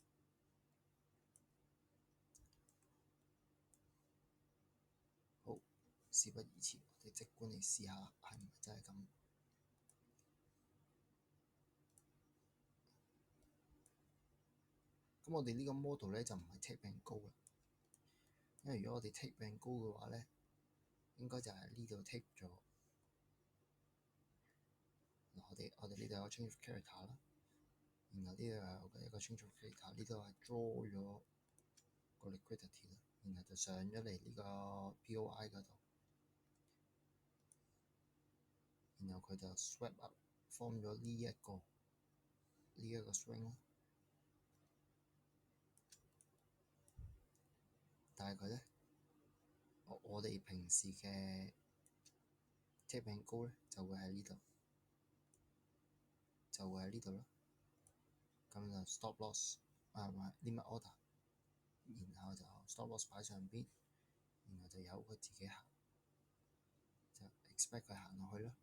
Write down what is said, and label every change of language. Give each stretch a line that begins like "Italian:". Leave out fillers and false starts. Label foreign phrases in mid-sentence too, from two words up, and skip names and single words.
Cantonese: 好，事不宜遲，我哋即管嚟試下係唔係真係咁。咁我哋呢個 model 咧就唔係
English: take and go
Cantonese: 啦，因為如果我哋
English: take and go
Cantonese: 嘅話咧，應該就係呢度 take 咗。嗱，我哋呢度有個
English: change of character
Cantonese: 啦，然後呢度有一個
English: change of character，
Cantonese: 呢度係 draw 咗個 liquidity 啦，然後就上咗嚟呢個 POI 嗰度，然後佢就
English: swap up form
Cantonese: 咗呢一個 swing 啦。但係佢咧，我哋平時嘅
English: take and go
Cantonese: 咧就會喺呢度，就會喺呢度啦。咁就
English: stop loss
Cantonese: 唔係
English: limit order，
Cantonese: 然後就
English: stop loss
Cantonese: 擺上邊，然後就由佢自己行，就 expect 佢行落去啦。